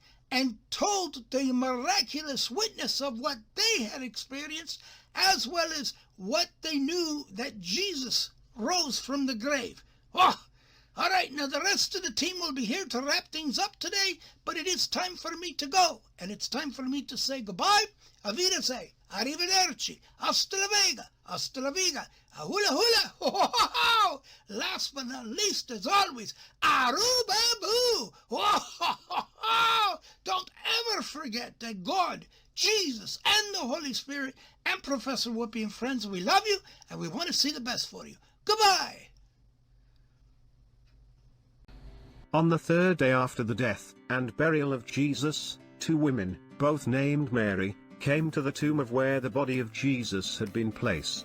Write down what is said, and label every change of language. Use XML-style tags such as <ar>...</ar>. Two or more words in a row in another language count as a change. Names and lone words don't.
<en>and told the miraculous witness of what they had experienced, as well as what they knew that Jesus rose from the grave. Oh, all right, now the rest of the team will be here to wrap things up today, but it is time for me to go, and it's time for me to say goodbye.</en> <de>Auf Wiedersehen, arrivederci,</de> <es>hasta la vega, hasta la viga, a hula hula, ho ho ho ho.</es> <en>Last but not least, as always, arubabu, ho ho ho ho. Don't ever forget that God, Jesus, and the Holy Spirit, and Professor Whoopi and friends, we love you, and we want to see the best for you. Goodbye. On the third day after the death and burial of Jesus, two women, both named Mary, came to the tomb of where the body of Jesus had been placed.</en>